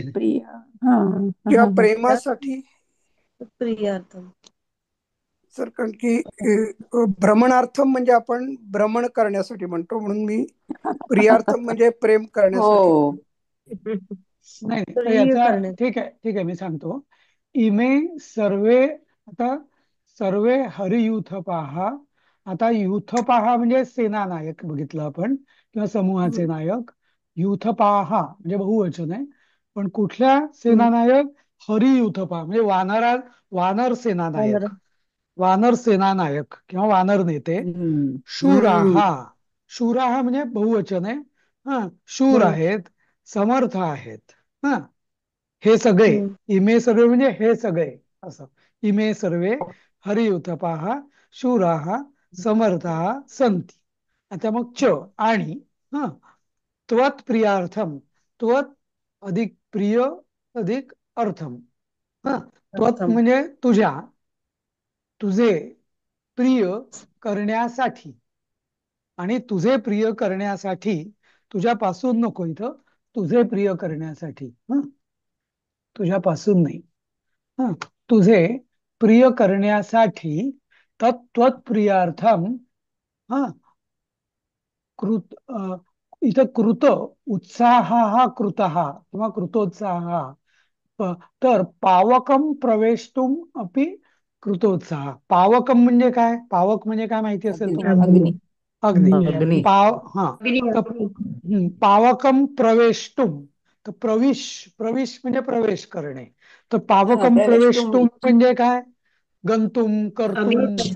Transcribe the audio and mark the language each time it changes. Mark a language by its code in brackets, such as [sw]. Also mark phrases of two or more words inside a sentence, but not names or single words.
[mr] किंवा प्रेमासाठी. प्रियार्थम सर, कारण की भ्रमणार्थम म्हणजे आपण भ्रमण करण्यासाठी म्हणतो, म्हणून मी प्रियार्थम म्हणजे प्रेम करण्यासाठी. नाही, याचा ठीक आहे, मी सांगतो. [sa] इमे सर्वे, [mr] आता [sa] सर्वे हरियूथ पहा. [mr] आता युथ पहा म्हणजे सेना नायक बघितलं आपण, किंवा समूहाचे नायक. युथ पहा म्हणजे बहुवचन आहे. पण कुठल्या सेना नायक? हरियूथ पहा म्हणजे वानर सेना नायक. वानर सेना नायक किंवा वानर नेते. शूराहा म्हणजे बहुवचन आहे. शूर आहेत, समर्थ आहेत. हे सगळे, [sa] इमे सर्वे [mr] म्हणजे हे सगळे असं. [sa] इमे सर्वे हरियूथपाः शूराः समर्थाः सन्ति. [mr] आता मग च आणि [sa] त्वत् प्रियार्थम. [mr] त्वत् अधिक प्रिय अधिक अर्थम. त्वत् म्हणजे तुझे प्रिय करण्यासाठी. आणि तुझे प्रिय करण्यासाठी, तुझ्यापासून नको, इथं तुझे प्रिय करण्यासाठी, तुझ्यापासून नाही. तुझे प्रिय करण्यासाठी तत्त्वप्रियार्थम. इथं कृत उत्साह हा कृत किंवा कृतोत्साह. [sa] तर पावकम प्रवेशतुम अपि कृतोत्साह. [mr] पावकम म्हणजे काय? पावक म्हणजे काय माहिती असेल तुम्हाला? [sa] अग्नी. पावकम प्रवेशतुम. [mr] तर प्रविश म्हणजे प्रवेश करणे. तर [sa] पावकम प्रवेशतुम [mr] म्हणजे काय? [sa] गंतुम कर्तुम [mr] अग्नीत